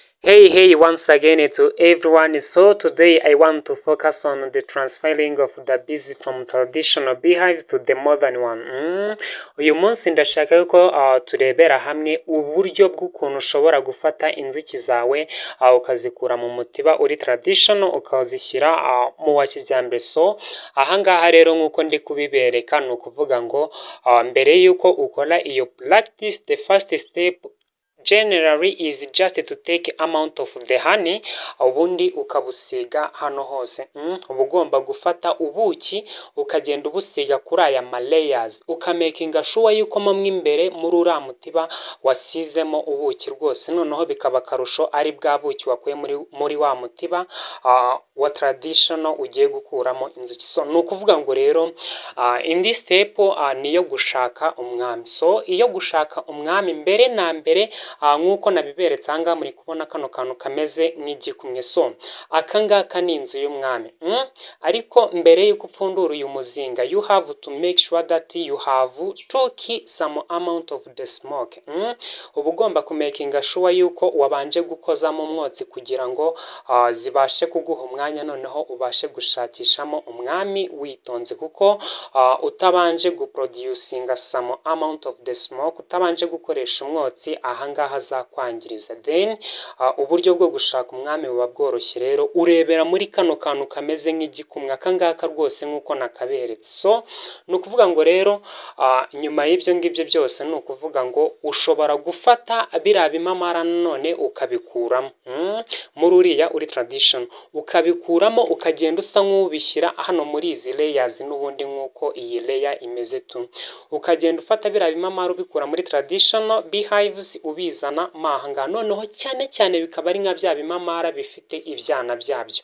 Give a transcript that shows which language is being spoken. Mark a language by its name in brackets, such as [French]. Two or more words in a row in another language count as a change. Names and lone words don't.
[English] Hey, once again to everyone. So today I want to focus on the transferring of the bees from traditional beehives to the modern one. [Kinyarwanda] Uyu munsi ndashaka yuko turebera hamwe uburyo bw'ukuntu ushobora gufata inzuki zawe ukazikura mu mutiba uri traditional ukazishyira mu wa kijyambere. So ahangaha rero nk'uko ndi kubibereka ni ukuvuga ngo mbere yuko ukora iyo practice, [English] the first step generally is just to take amount of the honey, [Kinyarwanda] ubundi ukabusiga hano hose. Uba ugomba gufata ubuki ukagenda ubusiga kuri aya ma layers, ukamakinga sure yuko mo imbere muri uriya mutiba wasizemo ubuki rwose, noneho bikaba akarusho ari bwa buki wakuye muri wa mutiba wa traditional ugiye gukuramo inzuki. So ni ukuvuga ngo rero [English] in this step [Kinyarwanda] niyo gushaka umwami. So iyo gushaka umwami mbere na mbere nk'uko nabiberetse ahangaha muri kubona kano kantu kameze nk'igikumwe. So akangaka ni inzu y'umwami. Ariko mbere y'uko upfundura uyu muzinga, [English] you have to make sure that you have to keep some amount of the smoke. [Kinyarwanda] Uba ugomba kumakinga sure yuko wabanje gukozamo umwotsi kugira ngo zibashe kuguha umwanya, noneho ubashe gushakishamo umwami witonze, kuko utabanje guproducinga [English] some amount of the smoke, [Kinyarwanda] utabanje gukoresha umwotsi ahangaha azakwangiriza. Then uburyo bwo gushaka umwami buba bworoshye. Rero urebera muri kano kantu kameze nk'igikumwe, akangaka rwose nk'uko nakaberetse. So ni ukuvuga ngo rero nyuma y'ibyo ngibyo byose ni ukuvuga ngo ushobora gufata biriya bimamara none ukabikuramo muri uriya uri traditional, ukabikuramo ukagenda usa nk'ubishyira hano muri izi layers, n'ubundi nk'uko iyi layer imeze tu, ukagenda ufata biriya bimamara ubikura muri [English] traditional beehives [Kinyarwanda] ubizana mahanga, noneho cyane bikaba ari nka bya bimamara bifite ibyana byabyo.